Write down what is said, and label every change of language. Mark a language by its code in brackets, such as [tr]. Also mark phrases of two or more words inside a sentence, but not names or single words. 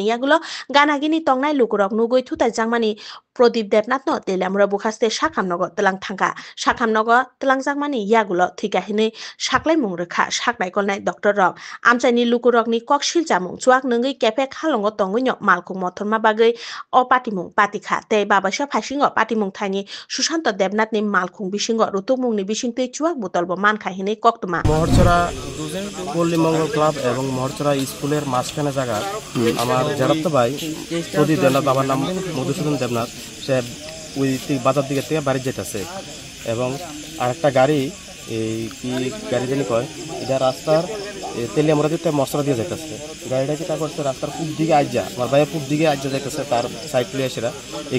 [trp] yagulo ganagini tongnai lukurok nugoi thutai jangmani Pradip Debnath no telamura bukhaste sakhamnogo telang thangka sakhamnogo telang jangmani yagulo thikahini saklai mung rekha saknai kolnai doctor rok amchaini lukurok ni kokshil jamung chuak nungui cafe khalongo tongoino malkhung mothorma bagoi o patimung patikha tei babasa phasingo patimung thaini Sushanto Debnath ni malkhung bisingo rutumung ni bisingtei chuak botolbo mankha hini koktuma [bn] মহরছড়া পল্লী মঙ্গল ক্লাব এবং মহরছড়া স্কুলের মাঝখানে জায়গা আমার জেরাতো ভাই প্রদীপ দেবনাথ বাবার নাম মধুসূদন দেবনাথ সে ওই বাজার দিকে থেকে বাড়ি যেতেছে এবং আরেকটা গাড়ি এই কি গাড়ি জানি কয় এটা রাস্তার তেলিয়ামরা দিতে মশলা দিয়ে যাইতেছে গাড়িটা যেটা করছে রাস্তার পূব দিকে আজ্জা আমার ভাইয়ের পূব দিকে আজ্জা যাইতেছে তার সাইড প্লে এসেরা এই